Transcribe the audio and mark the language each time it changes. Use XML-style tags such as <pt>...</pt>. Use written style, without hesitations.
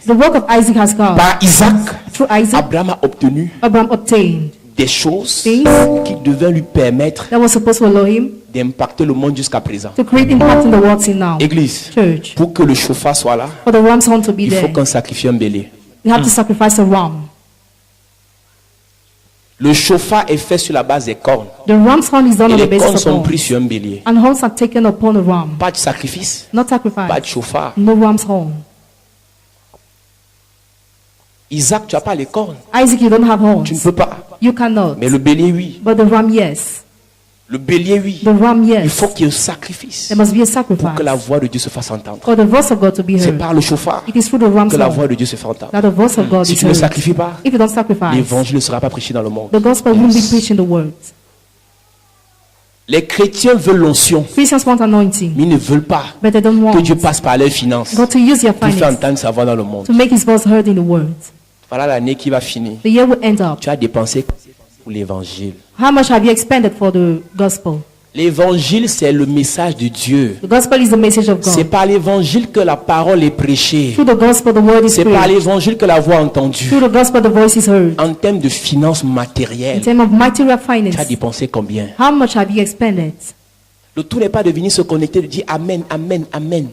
<en>The work of Isaac has come.</en> <fr>Par Isaac,</fr> <en>Through Isaac,</en> <fr>Abraham a obtenu</fr> <en>Abraham obtained</en> <fr>des choses</fr> <en>things</en> <fr>qui devaient lui permettre</fr> <en>that was supposed to allow him</en> <fr>d'impacter le monde jusqu'à présent.</fr> <en>to create impact in the world till now.</en> <fr>Église,</fr> <en>Church,</en> <fr>pour que le chauffard soit là,</fr> <en>for the ram's horn to be</en> <fr>il faut</fr> <en>there,</en> <fr>qu'on sacrifie un bélier.</fr> <en>you have to sacrifice a ram.</en> <fr>Le chauffard est fait sur la base des cornes.</fr> <en>The ram's horn is done</en> <fr>Et</fr> <en>on the</en> <fr>les cornes</fr> <en>basis of</en> <fr>sont prises</fr> <en>horns.</en> <fr>sur un bélier.</fr> <en>And horns are taken upon a ram,</en> <fr>Pas de sacrifice,</fr> <en>not</en> <fr>pas de</fr> <en>sacrifice.</en> <fr>chauffard.</fr> <en>No ram's horn.</en> <fr>Isaac, tu n'as pas les cornes.</fr> <en>Isaac, you don't have</en> <fr>Tu ne</fr> <en>horns.</en> <fr>peux pas.</fr> <en>You cannot.</en> <fr>Mais le bélier, oui.</fr> <en>But the ram, yes.</en> <fr>Le bélier, oui.</fr> <en>The ram,</en> <fr>Il</fr> <en>yes.</en> <fr>faut qu'il y ait un sacrifice</fr> <en>There must be a</en> <fr>pour que la</fr> <en>sacrifice</en> <fr>voix de Dieu se fasse entendre.</fr> <en>for the voice of God to be</en> <fr>C'est</fr> <en>heard.</en> <fr>par le chauffard</fr> <en>It is through the ram's</en> <fr>que la voix</fr> <en>horn</en> <fr>de Dieu se fait entendre.</fr> <en>that the voice of God</en> <fr>Si</fr> <en>is</en> <fr>tu ne</fr> <en>heard.</en> <fr>sacrifies pas,</fr> <en>If you don't sacrifice,</en> <fr>l'évangile ne sera pas prêché dans le monde.</fr> <en>the gospel won't be preached in the world.</en> <fr>Les chrétiens veulent l'onction,</fr> <en>Christians want anointing,</en> <fr>mais ils ne veulent pas</fr> <en>but they don't</en> <fr>que</fr> <en>want</en> <fr>Dieu passe par leurs finances</fr> <en>God to use your</en> <fr>pour faire</fr> <en>finances</en> <fr>entendre sa voix dans le monde.</fr> <en>to make his voice heard in the world.</en> <fr>Voilà l'année qui va finir.</fr> <en>The year will end up.</en> <fr>Tu as dépensé pour l'évangile.</fr> <en>How much have you expended for the gospel?</en> <fr>L'évangile, c'est le message de Dieu.</fr> <en>The gospel is the message of</en> <fr>C'est</fr> <en>God.</en> <fr>par l'évangile que la parole est prêchée.</fr> <en>Through the gospel, the word is</en> <fr>C'est par</fr> <en>preached.</en> <fr>l'évangile que la voix est entendue.</fr> <en>Through the gospel, the voice is heard.</en> <fr>En termes de finances</fr> <en>In</en> <fr>matérielles,</fr> <en>terms of material</en> <fr>tu as</fr> <en>finance,</en> <fr>dépensé combien?</fr> <en>how much have you expended?</en> <fr>Le tout n'est pas de venir se connecter et de dire Amen, Amen, Amen.</fr>